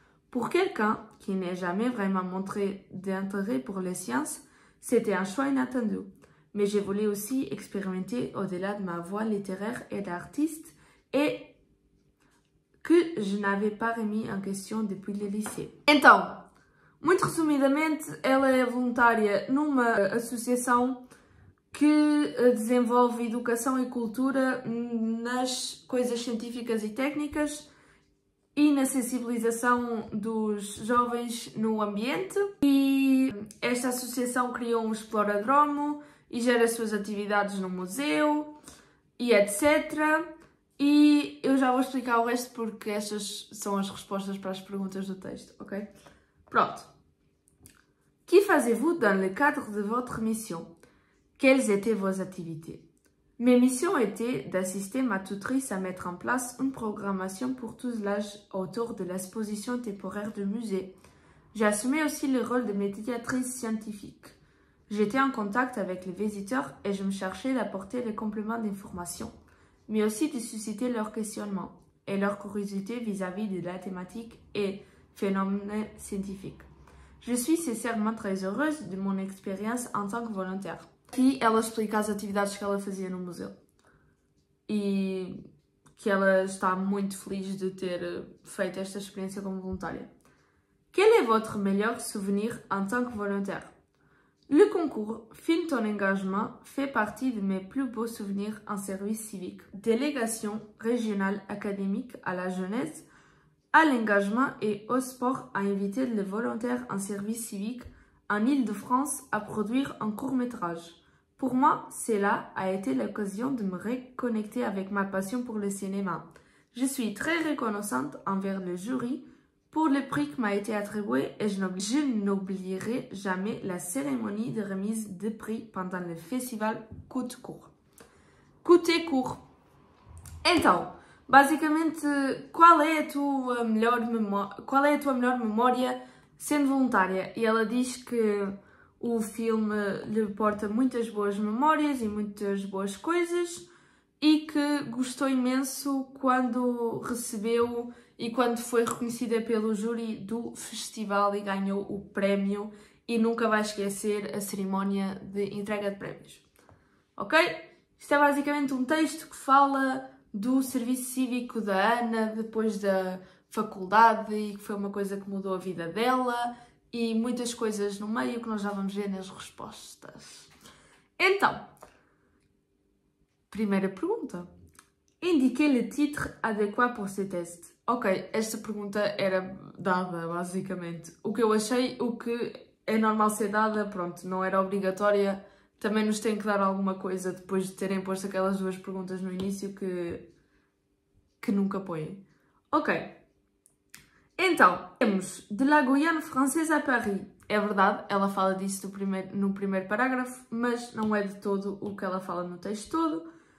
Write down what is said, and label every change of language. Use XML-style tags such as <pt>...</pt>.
<fr>Pour quelqu'un qui n'a jamais vraiment montré d'intérêt pour les sciences, c'était un choix inattendu. Mais je voulais aussi expérimenter au-delà de ma voie littéraire et d'artiste et que je n'avais pas remis en question depuis le lycée.</fr> <pt>Então, muito resumidamente, ela é voluntária numa associação que desenvolve educação e cultura nas coisas científicas e técnicas e na sensibilização dos jovens no ambiente. E esta associação criou um Exploradrome e gera suas atividades no museu e etc. E eu já vou explicar o resto porque estas são as respostas para as perguntas do texto, ok? Pronto.</pt> <fr>Que faites-vous dans le cadre de votre mission? Quelles étaient vos activités? Mes missions étaient d'assister ma tutrice à mettre en place une programmation pour tous l'âge autour de l'exposition temporaire du musée. J'assumais aussi le rôle de médiatrice scientifique. J'étais en contact avec les visiteurs et je me cherchais d'apporter les compléments d'information, mais aussi de susciter leur questionnement et leur curiosité vis-à-vis de la thématique et phénomènes scientifiques. Je suis sincèrement très heureuse de mon expérience en tant que volontaire.</fr> <pt>Aqui ela explica as atividades que ela fazia no museu e que ela está muito feliz de ter feito esta experiência como voluntária.</pt> <fr>Quel est votre meilleur souvenir en tant que volontaire? Le concours Filme ton engagement fait partie de mes plus beaux souvenirs en service civique. Délégation régionale académique à la jeunesse, à l'engagement et au sport a invité les volontaires en service civique en Île-de-France à produire un court-métrage. Pour moi, cela a été l'occasion de me reconnecter avec ma passion pour le cinéma. Je suis très reconnaissante envers le jury pour le prix qui m'a été attribué et je n'oublierai jamais la cérémonie de remise de prix pendant le festival Court. Court.</fr> <pt>Então, basicamente, qual é a tua melhor memória sendo voluntária? E ela diz que o filme lhe porta muitas boas memórias e muitas boas coisas e que gostou imenso quando recebeu e quando foi reconhecida pelo júri do festival e ganhou o prémio e nunca vai esquecer a cerimónia de entrega de prémios. Ok? Isto é basicamente um texto que fala do serviço cívico da Ana depois da faculdade e que foi uma coisa que mudou a vida dela e muitas coisas no meio que nós já vamos ver nas respostas. Então, primeira pergunta.</pt> <fr>Indiquez le titre adéquat pour ce test.</fr> <pt>Ok, esta pergunta era dada, basicamente. O que eu achei, o que é normal ser dada, pronto, não era obrigatória. Também nos tem que dar alguma coisa depois de terem posto aquelas duas perguntas no início que nunca põem. Ok. Então, temos</pt> <fr>de la Guyane française à Paris.</fr> <pt>É verdade, ela fala disso no primeiro parágrafo, mas não é de todo o que ela fala no texto todo.</pt>